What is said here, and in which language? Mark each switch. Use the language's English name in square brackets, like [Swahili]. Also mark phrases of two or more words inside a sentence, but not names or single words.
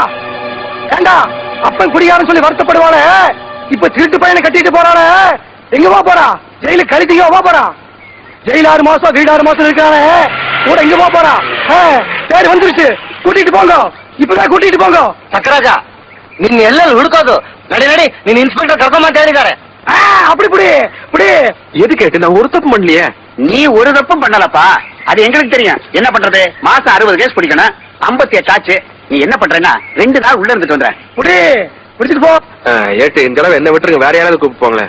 [Tamil] ஏண்டா அப்பன் குடிகாரன்னு சொல்லி வருத்தப்படுவானே, இப்ப திருட்டு பையனை கட்டிட்டு போறானே, எங்க போறா? ஜெயிலுக்கு கழித்தீங்க போறா? ஜெயில 6 மாசம் வீடு 6 மாசம் இருக்கானே, கூட எங்க போறா? சரி, வந்துருச்சு, கூட்டிட்டு போங்க, இப்பதான் கூட்டிட்டு போங்க. சக்கராஜா, [Kannada] ನಿನ್ನ ಎಲ್ಲೆಲ್ಲಿ ಹುಡುಕೋದು? ನಡಿ ನಡಿ, ನೀನ್ ಇನ್ಸ್ಪೆಕ್ಟರ್ ಕರ್ಕೊಂಬಂತ ಹೇಳಿದ್ದಾರೆ. [Tamil] அப்படி புடி புடி. எது கேட்டு நான் ஒரு தப்பு பண்ணலையே. நீ ஒரு தப்பும் பண்ணலப்பா, அது எங்களுக்கு தெரியும். என்ன பண்றது, மாசம் 60 கேஸ் பிடிக்கணும், 58 ஆச்சு. நீ என்ன பண்றேன்னா 2 நாள் உள்ள இருந்துட்டு வந்துற. புடி, பிடிச்சிட்டு போ. ஏட்டு, இந்த தடவை என்ன விட்டுருங்க, வேற யாராவது கூப்பிட்டு போங்களேன்.